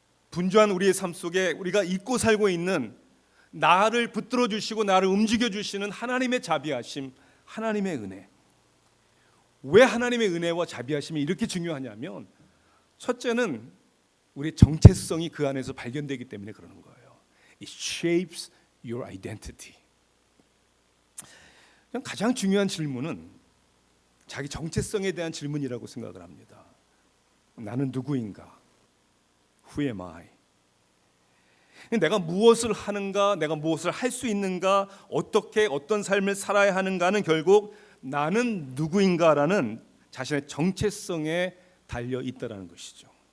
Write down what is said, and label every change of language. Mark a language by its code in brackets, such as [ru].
[ko] 분주한 우리의 삶 속에 우리가 잊고 살고 있는 나를 붙들어 주시고 나를 움직여 주시는 하나님의 자비하심, 하나님의 은혜. 왜 하나님의 은혜와 자비하심이 이렇게 중요하냐면 첫째는 우리의 정체성이 그 안에서 발견되기 때문에 그러는 거예요. [en] It shapes your identity. [ko] 가장 중요한 질문은 자기 정체성에 대한 질문이라고 생각을 합니다. 나는 누구인가? Who am I? 내가 무엇을 하는가? 내가 무엇을 할 수 있는가? 어떻게 어떤 삶을 살아야 하는가는 결국 나는 누구인가라는 자신의 정체성에 달려 있다라는 것이죠.